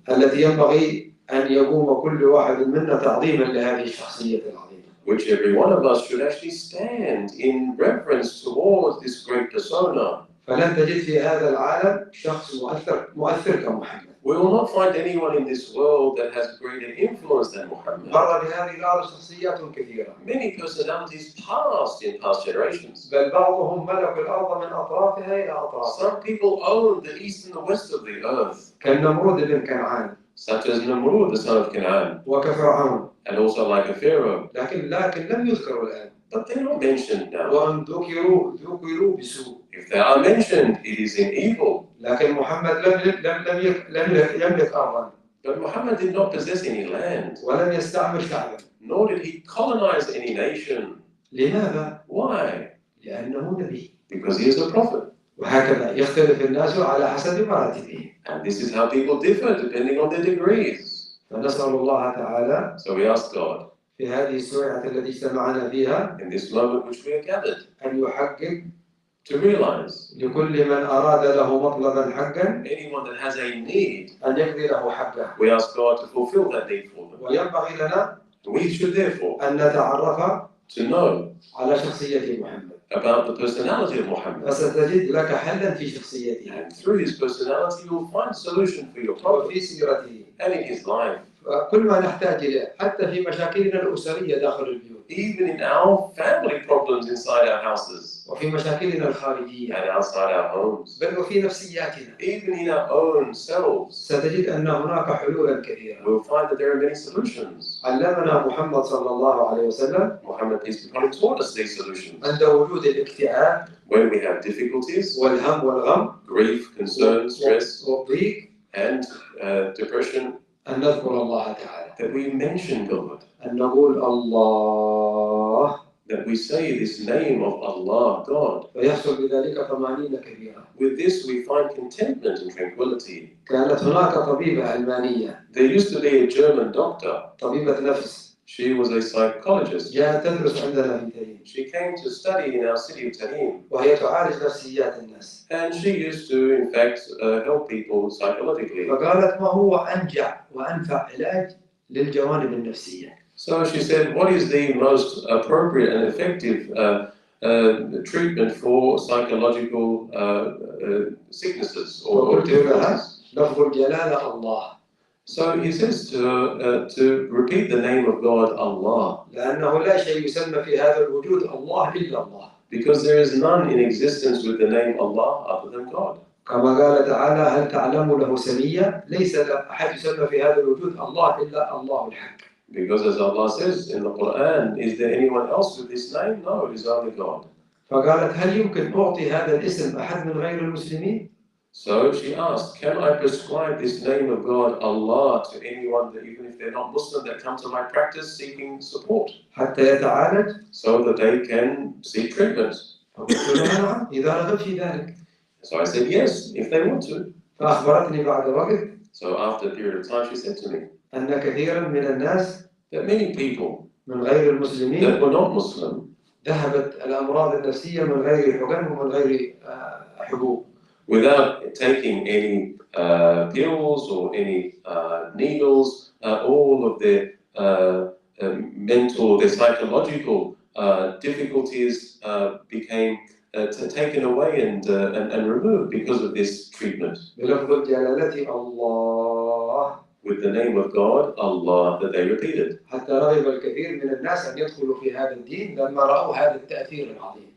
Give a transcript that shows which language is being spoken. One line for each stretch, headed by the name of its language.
Arabic: التي ينبغي أن يقوم كل واحد منا تعظيما لهذه الشخصية العظيمة.
English: Which every one of us should actually stand in reverence towards this great persona.
Arabic: فلن تجد في هذا العالم شخص مؤثر كمحمد.
English: We will not find anyone in this world that has greater influence than Muhammad.
Arabic: مر بهذه الأرض شخصيات كثيرة.
English: Many personalities passed in past generations.
Arabic: بل بعضهم ملك الأرض من أطرافها إلى أطرافها.
English: Some people owned the east and the west of the earth,
Arabic: كالنمرود بن كنعان.
English: such as Namrud, the son of Canaan,
Arabic: وكفرعون.
English: and also like a pharaoh.
Arabic: لكن لم يذكروا الآن.
English: But they're not mentioned now.
Arabic: وأن ذكروا بسوء.
English: If they are mentioned, it is in evil.
Arabic: لكن محمد لم يملك أرضا.
English: But Muhammad did not possess any land,
Arabic: ولم يستعمر شعبا.
English: nor did he colonize any nation.
Arabic: لماذا؟
English: Why?
Arabic: لأنه نبي.
English: Because he is a prophet.
Arabic: وهكذا يختلف الناس على حسب مراتبهم.
English: And this is how people differ depending on their degrees.
Arabic: فنسأل الله تعالى
English: So we ask God,
Arabic: في هذه السويعة التي اجتمعنا فيها
English: in this moment which we are gathered,
Arabic: أن يحقق
English: to realize
Arabic: لكل من أراد له مطلبا حقا
English: anyone that has a need,
Arabic: أن يقضي له حقه.
English: we ask God to fulfill that need for them.
Arabic: وينبغي لنا
English: We should therefore
Arabic: أن نتعرف
English: to know
Arabic: على شخصية محمد.
English: about the personality of Muhammad.
Arabic: فستجد لك حلا في شخصيته
English: And through his personality, you will find a solution for your problem
Arabic: وفي سيرته.
English: and in his life.
Arabic: كل ما نحتاج إليه حتى في مشاكلنا الأسرية داخل البيوت.
English: Even in our family problems inside our houses
Arabic: وفي مشاكلنا الخارجية.
English: and outside our homes,
Arabic: بل وفي نفسياتنا.
English: even in our own selves,
Arabic: ستجد أن هناك حلولا كثيرة.
English: we'll find that there are many solutions.
Arabic: علمنا محمد صلى الله عليه وسلم
English: Muhammad, peace be upon him, taught us these solutions.
Arabic: عند وجود الاكتئاب
English: When we have difficulties,
Arabic: والهم والغم
English: grief, concern, stress,
Arabic: والضيق
English: and depression,
Arabic: أن نذكر الله تعالى.
English: that we mention God,
Arabic: أن نقول الله
English: that we say this name of Allah, God.
Arabic: ويحصل بذلك طمأنينة كبيرة.
English: With this, we find contentment and tranquility.
Arabic: كانت هناك طبيبة ألمانية
English: There used to be a German doctor.
Arabic: طبيبة نفس
English: She was a psychologist.
Arabic: جاءت تدرس عندنا في تهيم
English: She came to study in our city of Tahim,
Arabic: وهي تعالج نفسيات الناس.
English: and she used to, in fact, help people psychologically.
Arabic: فقالت ما هو أنجع وأنفع علاج للجوانب النفسية.
English: So she said, what is the most appropriate and effective treatment for psychological sicknesses or difficulties?
Arabic: لفظ الجلالة الله.
English: So he says to repeat the name of God, Allah,
Arabic: لأنه لا شيء يسمى في هذا الوجود الله إلا الله.
English: because there is none in existence with the name Allah other than God.
Arabic: كما قال تعالى هل تعلم له سميا ليس أحد يسمى في هذا الوجود الله إلا الله الحق.
English: Because as Allah says in the Quran, is there anyone else with this name? No, it is only God.
Arabic: فقالت هل يمكن أعطي هذا الاسم أحد من غير المسلمين؟
English: So she asked, can I prescribe this name of God, Allah, to anyone that even if they're not Muslim, that come to my practice seeking support,
Arabic: حتى يتعالج؟
English: so that they can seek treatment?
Arabic: فقلت لها نعم إذا رغب في ذلك.
English: So I said, yes, if they want to.
Arabic: فأخبرتني بعد وقت
English: So after a period of time, she said to me
Arabic: أن كثيرا من الناس
English: that many people
Arabic: من غير
English: that
Arabic: المسلمين
English: were not Muslim,
Arabic: ذهبت الأمراض النفسية من غير حقن ومن غير حبوب.
English: without taking any pills or any needles, all of their mental, their psychological difficulties became taken away and removed because of this treatment.
Arabic: بلفظ الجلالة الله.
English: With the name of God, Allah, that they repeated.
Arabic: حتى رغب الكثير من الناس أن يدخلوا في هذا الدين لما رأوا هذا التأثير العظيم.